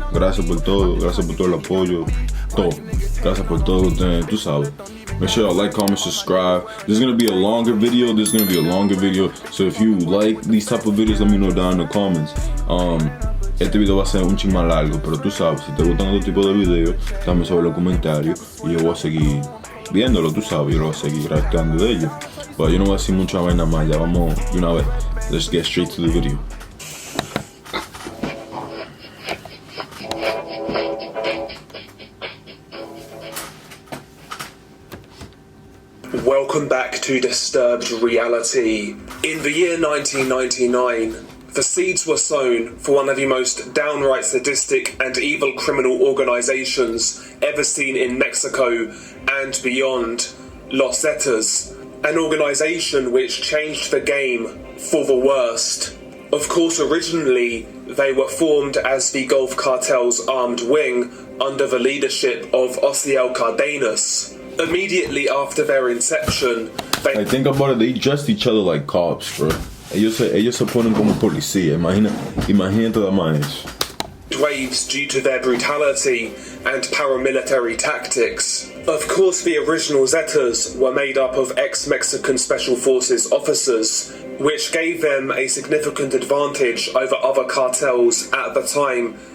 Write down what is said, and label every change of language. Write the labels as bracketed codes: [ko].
[es] Gracias por todo el apoyo, todo. Gracias por todo, tú sabes. [en] Make sure y'all like, comment, subscribe. This is gonna be a longer video. So if you like these type of videos, let me know down in the comments. [es] Este video va a ser un ching más largo, pero tú sabes, si te gustan otro tipo de videos, dame sobre los comentarios y yo voy a seguir viéndolo, tú sabes, yo lo voy a seguir reactando de ellos. Pero yo no voy a decir mucha vaina más, ya vamos de una vez. [en] Let's get straight to the video. Welcome back to Disturbed Reality. In the year 1999, the seeds were sown for one of the most downright sadistic and evil criminal organizations ever seen in Mexico and beyond, Los Zetas, an organization which changed the game for the worst. Of course, originally, they were formed as the Gulf Cartel's armed wing under the leadership of Osiel Cardenas. Immediately after their inception, I think about it, they dressed each other like cops, bro. [es] Ellos se ponen como policía. Imagínate la más. [en] Waves due to their brutality and paramilitary tactics. Of course, the original Zetas were made up of ex-Mexican Special Forces officers, which gave them a significant advantage over other cartels at the time.